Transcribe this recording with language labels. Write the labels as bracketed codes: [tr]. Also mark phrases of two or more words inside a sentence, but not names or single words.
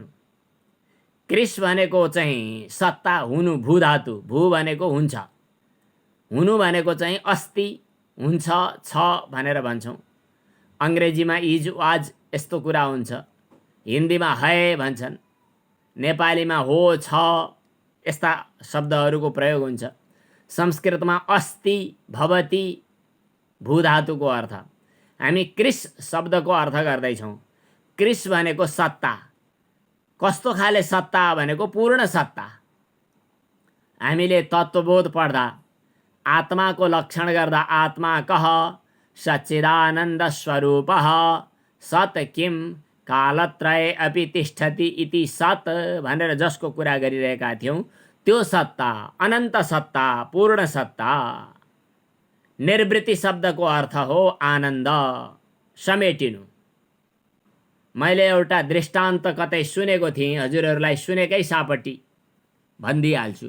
[ne] क्रिस भनेको चाहिँ सत्ता, हुनु, भू धातु, भू भनेको हुन्छ, हुनु भनेको चाहिँ अस्ति, हुन्छ, छ भनेर भन्छौँ। अङ्ग्रेजीमा इज, वाज यस्तो कुरा हुन्छ, हिन्दीमा है भन्छन्, नेपालीमा हो, छ यस्ता शब्दहरूको प्रयोग हुन्छ। संस्कृतमा [sa] अस्ति, भवति [ne] भू धातुको अर्थ। हामी क्रिस शब्दको अर्थ गर्दैछौँ। क्रिस भनेको सत्ता। कस्तो खाले सत्ता भनेको पूर्ण सत्ता। हामीले तत्त्वबोध पढ्दा आत्माको लक्षण गर्दा [sa] आत्मा कह सच्चिदानन्द स्वरूप सत् किम कालत्रय अपि तिष्ठति इति सत् [ne] भनेर जसको कुरा गरिरहेका थियौँ, त्यो सत्ता, अनन्त सत्ता, पूर्ण सत्ता। निर्वृत्ति शब्दको अर्थ हो आनन्द, समेटिनु। मैले एउटा दृष्टान्त कतै सुनेको थिएँ, हजुरहरूलाई सुनेकै सापट्टि भनिदिइहाल्छु।